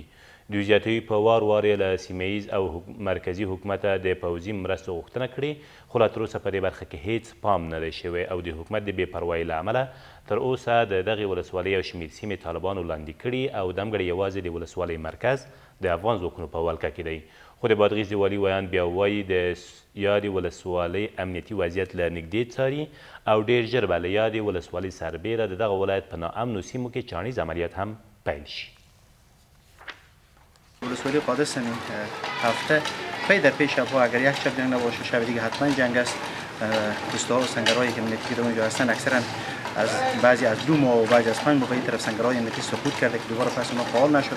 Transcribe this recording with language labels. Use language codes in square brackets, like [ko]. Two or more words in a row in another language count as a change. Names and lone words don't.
[ps] دوی زیاتوي په وار وار یې له سیمه او مرکزي حکومته د پوځي مرستو غوښتنه کړې، خو لا تراوسه په دې برخه کې هیڅ پام نه دی شوی او د حکومت د بې پروایۍ له امله تر اوسه د دغې ولسوالۍ یو شمېر سیمې طالبانو لاندې کړي او دمګړی یوازې د ولسوالۍ مرکز د افغان ځواکونو په ولکه کې دی. خو د بادغیس د والي ویاند بیا وایي د یادې ولسوالۍ امنیتي وضعیت له نږدې څاري او ډېر ژر به له یادې ولسوالۍ سربیره د دغه ولایت په ناامنو سیمو کې چاڼیز عملیات هم پیل شي. [fa] ولسوالی قادس همین هفته پی در پی شبها اگر یک شب جنگ نباشه شب دیگه حتما جنگ است. پستوها و سنگرهایی که امنیتی که اونجا هستن اکثرا از بعضی از 2 ماه و بعضی از 5 ماه این طرف سنگرهای امنیتی سقوط کرده که دوباره پس اونها فعال نشده.